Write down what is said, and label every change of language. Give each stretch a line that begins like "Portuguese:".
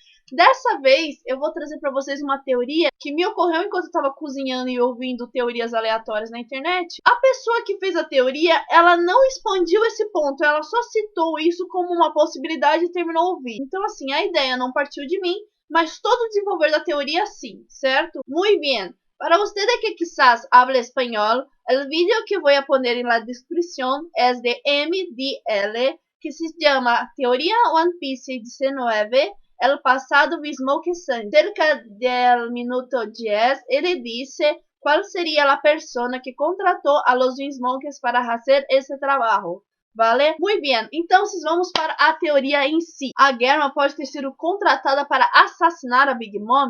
Portuguese: Dessa vez, eu vou trazer para vocês uma teoria que me ocorreu enquanto eu estava cozinhando e ouvindo teorias aleatórias na internet. A pessoa que fez a teoria, ela não expandiu esse ponto, ela só citou isso como uma possibilidade e terminou o vídeo. Então, assim, a ideia não partiu de mim, mas todo o desenvolver da teoria sim, certo?
Spanish: Muy bien. Para ustedes que quizás hable español, el video que voy a poner en la descripción es de MDL, que se llama Teoría One Piece 19. El pasado Smoke Sun. Cerca del minuto 10,
Portuguese: ele disse qual seria a persona que contratou a los Smokers para fazer esse trabalho.
Spanish: Vale?
Portuguese: Muito bem, então vamos para a teoria em si. A Germa pode ter sido contratada para assassinar a Big Mom?